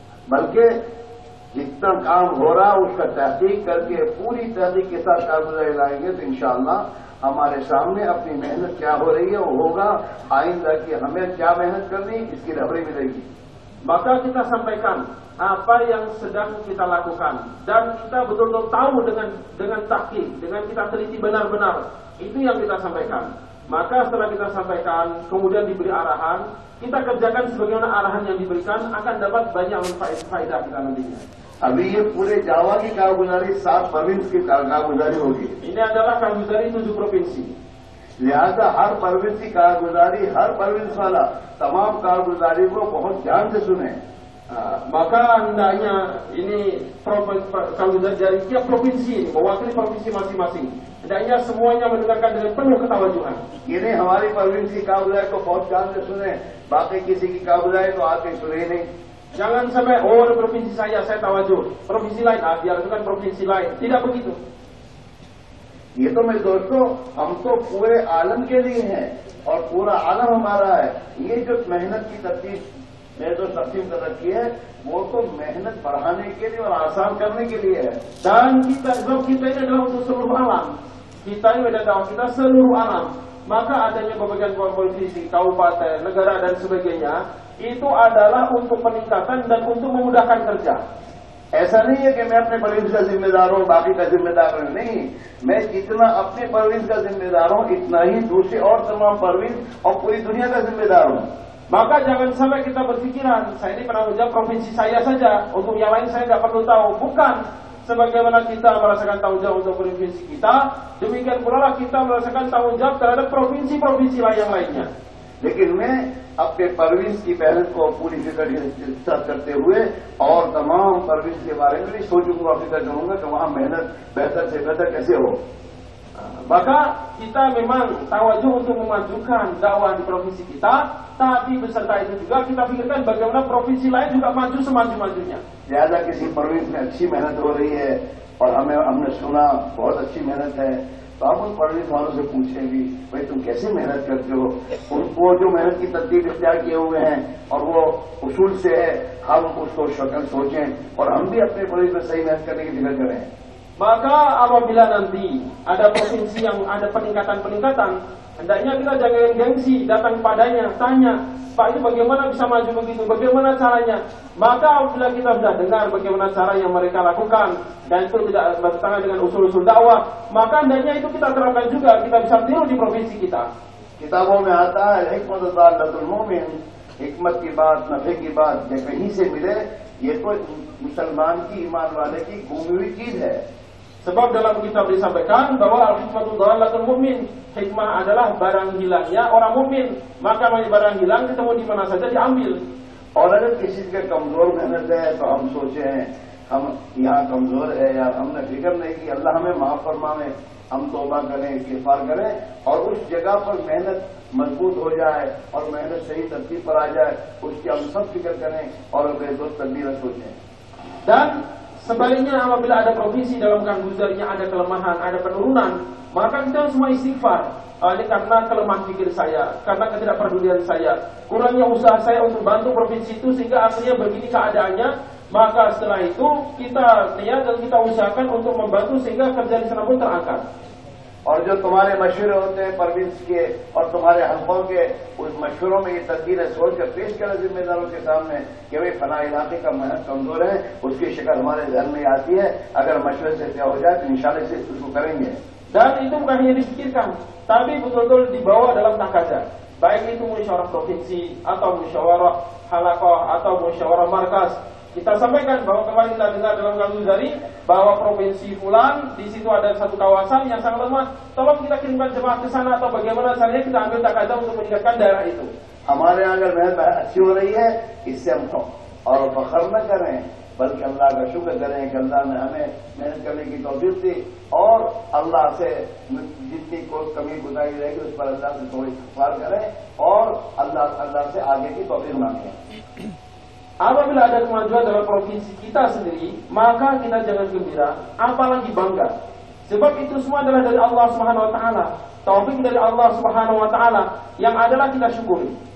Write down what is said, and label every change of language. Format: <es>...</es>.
<hi>बल्कि जितना काम हो रहा है उसका तहकीक करके पूरी तहकीक के साथ कारगुजारी लाएंगे तो इंशाअल्लाह हमारे सामने अपनी मेहनत क्या हो रही है वो होगा। आइंदा की हमें क्या मेहनत करनी इसकी रहबरी मिलेगी।</hi> <id>maka kita sampaikan apa yang sedang kita lakukan dan kita betul-betul tahu dengan tahqiq, dengan kita teliti benar-benar itu yang kita sampaikan. Maka setelah kita sampaikan kemudian diberi arahan, kita kerjakan sebagaimana arahan yang diberikan, akan dapat banyak faedah kita nantinya.</id> <hi>अभी ये पूरे जावा की कारगुजारी 7 province की कारगुजारी होगी।</hi> <id>Ini adalah कारगुजारी 7 provinsi.</id> <hi>लिहाजा हर province की कारगुजारी, हर province वाला तमाम कारगुजारी को बहुत ध्यान से सुने।</hi> <id>Maka hendaknya ini कारगुजारी dari tiap provinsi ini, mewakili provinsi masing-masing. hendaknya semuanya mendengarkan dengan penuh ketawajuan.</id> <hi>ये नहीं हमारी परवीन की काबुलाई को बहुत ध्यान से सुने, बाकी किसी की काबुलाई तो आके सुने नहीं।</hi> <id>Jangan sampai, oh provinsi saya tawajuh, provinsi lain, biar itu kan provinsi lain. Tidak begitu.</id> <hi>ये तो मेरे दोस्तों, हम तो पूरे आलम के लिए हैं और पूरा आलम हमारा है। ये जो मेहनत की तरतीब मैंने जो तकसीम कर रखी है, वो तो मेहनत बढ़ाने के लिए और आसान करने के लिए है।</hi> <id>Dan kita ini adalah untuk seluruh alam. Kita ini adalah kita seluruh alam. Maka adanya berbagai provinsi, kabupaten, negara dan sebagainya, itu adalah untuk peningkatan dan untuk memudahkan kerja.</id> <hi>ऐसा नहीं है कि मैं अपने परवीन का जिम्मेदार हूँ, बाकी का जिम्मेदार हूँ, नहीं। मैं जितना अपने परवीन का जिम्मेदार हूँ, इतना ही दूसरे और तमाम परवीन और पूरी दुनिया का जिम्मेदार हूँ।</hi> <id>Maka jangan sampai kita berpikiran, saya ini penanggung jawab provinsi saya saja, untuk yang lain saya nggak perlu tahu. Bukan. Sebagaimana kita merasakan tanggung jawab untuk provinsi kita, demikian pula kita merasakan tanggung jawab terhadap provinsi-provinsi lain yang lainnya.</id> <hi>लेकिन मैं अपने परवीन की मेहनत को पूरी फिक्र के साथ करते हुए और तमाम परवीन के बारे में भी सोचूंगा, फिक्र करूंगा कि वहाँ मेहनत बेहतर से बेहतर कैसे हो।</hi> <id>Maka kita memang tawajuh untuk memajukan dakwah di provinsi kita, tapi beserta itu juga kita pikirkan bagaimana provinsi lain juga maju semaju-majunya.</id> <hi>लिहाजा किसी परवीन में अच्छी मेहनत हो रही है और हमने सुना बहुत अच्छी मेहनत है, तो आप उन परवीन वालों से पूछें भी, भाई तुम कैसे मेहनत करते हो। उनको जो मेहनत की तरतीब इख्तियार किए हुए हैं और वो उसूल से है, हम उसको शक्ल सोचें और हम भी अपने परवीन में सही मेहनत करने की फिक्र करें।</hi> <id>Maka apabila nanti ada provinsi yang ada peningkatan-peningkatan, hendaknya kita jangan gengsi, datang padanya, tanya, Pak itu bagaimana bisa maju begitu, bagaimana caranya. Maka apabila kita sudah dengar bagaimana cara yang mereka lakukan, dan itu tidak bertentangan dengan usul-usul dakwah, maka hendaknya itu kita terapkan juga, kita bisa tiru di provinsi kita.</id> <hi>किताबों में आता है हिकमत दालतुल मोमिन, हिकमत की बात, नफे की बात ये कहीं से मिले, ये तो मुसलमान की, ईमान वाले की घूमी हुई चीज है।</hi> <id>Sebab dalam kitab disampaikan bahwa al-hikmatu dhalatul mu'min, hikmah adalah barang hilangnya orang mukmin. Maka barang hilang ketemu di mana saja diambil.</id> <hi>और अगर किसी के कमजोर मेहनत है तो हम सोचे हैं हम यहाँ कमजोर है यार, हमने फिक्र नहीं की, अल्लाह हमें माफ फरमावे, हम तौबा करें, इस्तिग़फ़ार करें और उस जगह पर मेहनत मजबूत हो जाए और मेहनत सही तरतीब पर आ जाए, उसकी हम सब फिक्र करें और अपने दोस्त तदबीर सोचें।</hi> <id>Dan sebaliknya apabila ada provinsi dalam guzarnya ada kelemahan, ada penurunan, maka kita semua istighfar. Ini karena kelemahan pikir saya, karena ketidakpedulian saya, kurangnya usaha saya untuk bantu provinsi itu sehingga akhirnya begini keadaannya. Maka setelah itu kita niat dan kita usahakan untuk membantu sehingga kerja di sana pun terangkat.</id> <hi>और जो तुम्हारे मशवरे होते हैं परवीन के और तुम्हारे हल्कों के, उस मशवरों में ये तदबीरें सोच कर पेश करें जिम्मेदारों के सामने कि भाई फला इलाके का मेहनत कमजोर है, उसकी शिकल हमारे ध्यान में आती है, अगर मशवरे से क्या हो जाए तो इंशाल्लाह से उसको करेंगे।</hi> <id>Dan itu bukan hanya dipikirkan, tapi betul-betul dibawa dalam takaza. Baik itu musyawarah provinsi atau musyawarah halaqah atau musyawarah markas. Kita sampaikan bahwa kemarin kita dengar dalam Gazuzari bahwa provinsi Fulan di situ ada satu kawasan yang sangat lemah. Tolong kita kirimkan jemaah ke sana atau bagaimana caranya kita ambil takaza untuk meningkatkan daerah itu.</id> <hi>हमारे यहाँ अगर मेहनत अच्छी हो रही है इससे हम और फख्र न करें, बल्कि अल्लाह का शुक्र करें कि अल्लाह ने हमें मेहनत करने की तौफीक दी और अल्लाह से जितनी कोई कमी गुजारी रहेगी उस पर अल्लाह से थोड़ी इस्तिग़फ़ार करें और अल्लाह से आगे की तौफीक मांगें।</hi> <id>Apabila ada kemajuan dalam provinsi kita sendiri, maka kita jangan gembira, apalagi bangga. Sebab itu semua adalah dari Allah Subhanahu wa taala. Taufik dari Allah Subhanahu wa taala yang adalah kita syukuri.</id>